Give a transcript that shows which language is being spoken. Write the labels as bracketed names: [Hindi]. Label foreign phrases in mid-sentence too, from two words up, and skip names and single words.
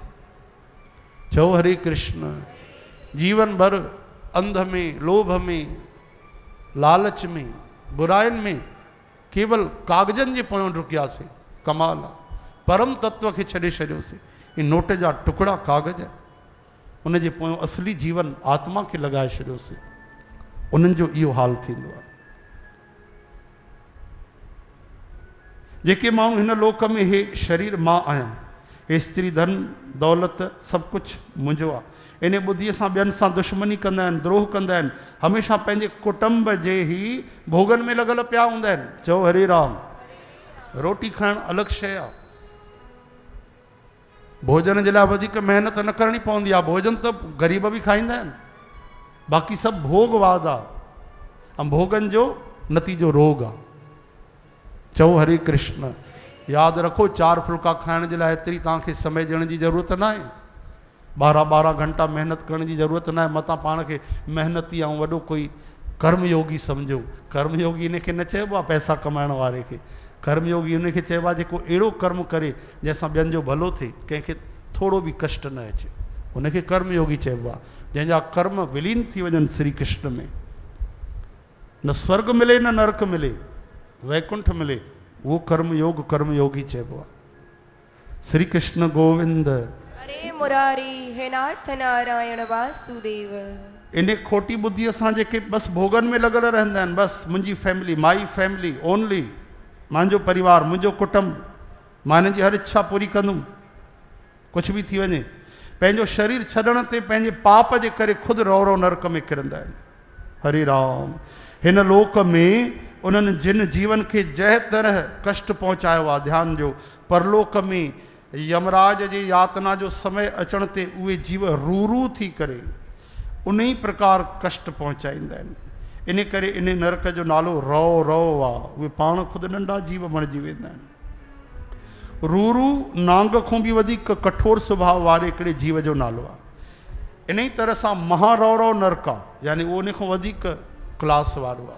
[Sindhi] चओ हरे कृष्ण। जीवन भर अंध में, लोभ में, लालच में, बुराइनि में केवल कागजनि जे पोयां डुकियासीं। कमाल आहे, परम तत्व खे छॾे छॾियोसीं। ही नोट जा टुकड़ा कागज उन जे पोयां असली जीवन आत्मा खे लॻाए छॾियोसीं। उन्हनि जो इहो हाल थींदो आहे। जेके माण्हू हिन लोक में हे शरीर मां आहियां, हे स्त्री धन दौलत सभु कुझु मुंहिंजो आहे, इन ॿुधीअ सां ॿियनि सां दुश्मनी कंदा आहिनि, द्रोह कंदा आहिनि, हमेशह पंहिंजे कुटुंब जे ई भोगनि में लॻल पिया हूंदा आहिनि। चओ हरे राम। रोटी खाइणु अलॻि शइ आहे, भोजन जे लाइ वधीक महिनत न करणी पवंदी आहे। भोजन त ग़रीब बि खाईंदा आहिनि, बाक़ी सभु भोगवाद आहे ऐं भोगनि जो नतीजो रोग आहे। चओ हरे कृष्ण। यादि रखो 4 फुल्का खाइण जे लाइ एतिरी तव्हांखे समय ॾियण जी ज़रूरत न आहे, 12-12 घंटा महिनत करण जी ज़रूरत न आहे। मतां पाण खे महिनती ऐं वॾो कोई कर्मयोगी सम्झो। कर्मयोगी इनखे न चइबो आहे पैसा कमाइण वारे खे, कर्मयोगी उनखे चइबो आहे जेको अहिड़ो कर्म करे जंहिंसां ॿियनि जो भलो थिए, कंहिंखे थोरो बि कष्ट न अचे, उनखे कर्मयोगी चइबो आहे। जंहिंजा कर्म विलीन थी वञनि श्री कृष्ण में, न स्वर्ग मिले न नरक मिले, वैकुंठ मिले, वो कर्मयोगी चइबो आहे। [Sanskrit] श्री कृष्ण गोविंद हरे मुरारी हे नाथ नारायण वासुदेव। [Sindhi] इन खोटी बुद्धीअ सां जेके बसि भोगनि में लॻल रहंदा आहिनि, बसि मुंहिंजी फैमिली, [English] my family only, [Sindhi] मुंहिंजो परिवार, मुंहिंजो कुटुंब, मां हिननि जी हर इच्छा पूरी कंदुमि, कुझु बि थी वञे। पंहिंजो शरीर छॾण ते पंहिंजे पाप जे करे ख़ुदि रौ नरक में किरंदा आहिनि। हरे राम। हिन लोक में उन्हनि जिन जीवन खे जंहिं तरह कष्ट पहुचायो आहे, ध्यानु ॾियो, परलोक में यमराज जी यातना जो समय अचण ते उहे जीव रू थी करे उन ई प्रकार कष्ट पहुचाईंदा आहिनि। इन करे इन नरक जो नालो रौ आहे। उहे पाण ख़ुदि नंढा जीव बणिजी वेंदा आहिनि। रू नांग खां बि वधीक कठोर स्वभाव वारे हिकिड़े जीव जो नालो आहे। इन ई तरह सां महारौ नरक आहे, यानी उहो उन खां वधीक क्लास वारो आहे।